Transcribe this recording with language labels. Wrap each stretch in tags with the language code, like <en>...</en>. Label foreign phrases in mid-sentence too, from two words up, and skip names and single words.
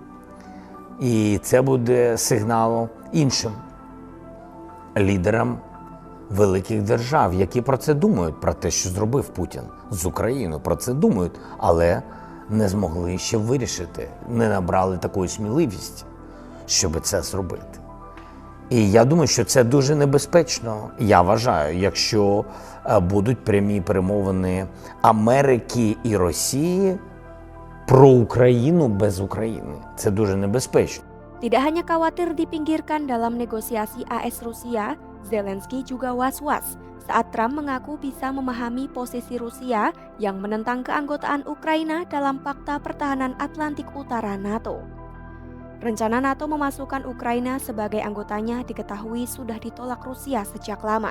<uk>І це буде сигналом іншим лідерам великих держав, які про це думають, про те, що зробив Путін з Україною, про це думають, але не змогли ще вирішити, не набрали такої сміливості, щоб це зробити. І я думаю, що це дуже небезпечно, я вважаю, якщо будуть прямі перемовини Америки і Росії про Україну без України. Це дуже небезпечно.</uk> <id>Tidak hanya khawatir dipinggirkan dalam negosiasi AS Rusia, Zelensky juga was-was saat Trump mengaku bisa memahami posisi Rusia yang menentang keanggotaan Ukraina dalam Pakta Pertahanan Atlantik Utara NATO. Rencana NATO memasukkan Ukraina sebagai anggotanya diketahui sudah ditolak Rusia sejak lama.</id>